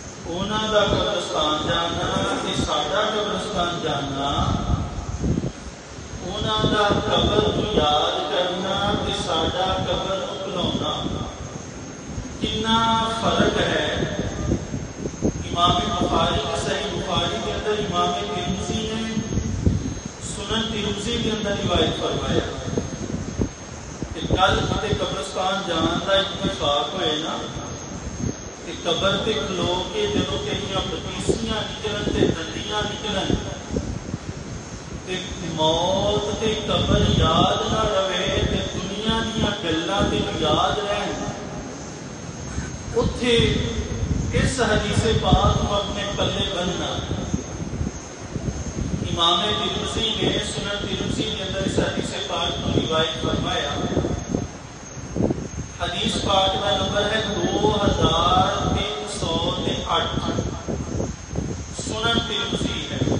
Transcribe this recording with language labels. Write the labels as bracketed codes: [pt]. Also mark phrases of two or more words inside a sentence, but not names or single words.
[pa] انہاں دا قبرستان جانا تے ساڈا قبرستان جانا، انہاں دا قبر کو یاد کرنا تے ساڈا قبر کو بھلاؤنا، [ur] کتنا فرق ہے۔ امام بخاری کے صحیح بخاری کے اندر امام ترمذی نے سنن ترمذی کے اندر [pa] روایت فرمایا کہ کل تے قبرستان جان کا اتفاق ہوئے نا کہ قبر تے کھلو کے جدوں تیریاں بتیسیاں نکلن تے دندیاں نکلن تے موت تے قبر یاد نہ رہے تے دنیا دیاں گلاں تے یاد رہن، اتھے اس حدیث پاک کو اپنے پلے بننا۔ [ur] امام ترمذی نے سنن ترمذی کے اندر اس حدیث پاک کو روایت فرمایا۔ حدیث پاک کا نمبر ہے 2308، سنن ترمذی ہے۔